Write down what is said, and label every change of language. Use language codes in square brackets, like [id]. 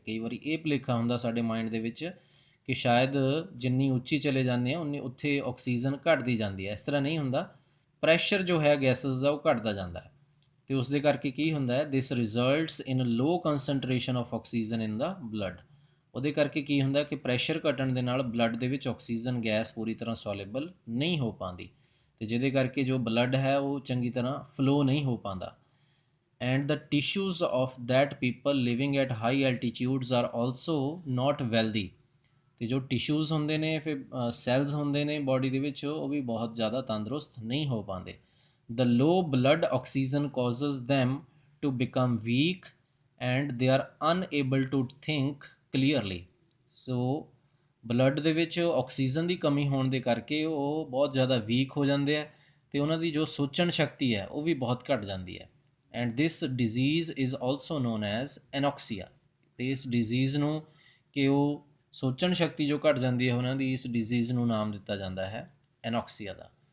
[pa] ਕਈ ਵਾਰੀ ਇਹ ਭੁਲੇਖਾ ਹੁੰਦਾ ਸਾਡੇ ਮਾਈਂਡ ਦੇ ਵਿੱਚ ਕਿ ਸ਼ਾਇਦ ਜਿੰਨੀ ਉੱਚੀ ਚਲੇ ਜਾਂਦੇ ਆ ਉਨੀ ਉੱਥੇ ਆਕਸੀਜਨ ਘਟਦੀ ਜਾਂਦੀ ਹੈ। ਇਸ ਤਰ੍ਹਾਂ ਨਹੀਂ ਹੁੰਦਾ, ਪ੍ਰੈਸ਼ਰ ਜੋ ਹੈ ਗੈਸਸ ਦਾ ਉਹ ਘਟਦਾ ਜਾਂਦਾ ਹੈ, ਅਤੇ ਉਸ ਦੇ ਕਰਕੇ ਕੀ ਹੁੰਦਾ ਹੈ, [en] This results in low concentration of oxygen in the blood. [pa] ਉਹਦੇ ਕਰਕੇ ਕੀ ਹੁੰਦਾ ਕਿ ਪ੍ਰੈਸ਼ਰ ਘਟਣ ਦੇ ਨਾਲ ਬਲੱਡ ਦੇ ਵਿੱਚ ਆਕਸੀਜਨ ਗੈਸ ਪੂਰੀ ਤਰ੍ਹਾਂ ਸੋਲੇਬਲ ਨਹੀਂ ਹੋ ਪਾਉਂਦੀ, ਅਤੇ ਜਿਹਦੇ ਕਰਕੇ ਜੋ ਬਲੱਡ ਹੈ ਉਹ ਚੰਗੀ ਤਰ੍ਹਾਂ ਫਲੋ ਨਹੀਂ ਹੋ ਪਾਉਂਦਾ। [en] And the tissues of that people living at high altitudes are also not wealthy। [pa] ਅਤੇ ਜੋ ਟਿਸ਼ੂਜ਼ ਹੁੰਦੇ ਨੇ, ਫਿਰ ਸੈਲਸ ਹੁੰਦੇ ਨੇ ਬਾਡੀ ਦੇ ਵਿੱਚ, ਉਹ ਵੀ ਬਹੁਤ ਜ਼ਿਆਦਾ ਤੰਦਰੁਸਤ ਨਹੀਂ ਹੋ ਪਾਉਂਦੇ। [en] the low blood oxygen causes them to become weak and they are unable to think clearly। [pa] So blood ਦੇ ਵਿੱਚ ਆਕਸੀਜਨ ਦੀ ਕਮੀ ਹੋਣ ਦੇ ਕਰਕੇ ਉਹ ਬਹੁਤ ਜ਼ਿਆਦਾ ਵੀਕ ਹੋ ਜਾਂਦੇ ਆ ਅਤੇ ਉਹਨਾਂ ਦੀ ਜੋ ਸੋਚਣ ਸ਼ਕਤੀ ਹੈ ਉਹ ਵੀ ਬਹੁਤ ਘੱਟ ਜਾਂਦੀ ਹੈ। [en] And this disease is also known as anoxia. [pa] ਅਤੇ ਇਸ ਡਿਜ਼ੀਜ਼ ਨੂੰ ਕਿ ਉਹ ਸੋਚਣ ਸ਼ਕਤੀ ਜੋ ਘੱਟ ਜਾਂਦੀ ਹੈ ਉਹਨਾਂ ਦੀ, ਇਸ ਡਿਜ਼ੀਜ਼ ਨੂੰ ਨਾਮ ਦਿੱਤਾ ਜਾਂਦਾ ਹੈ ਐਨੋਕਸੀਆ ਦਾ।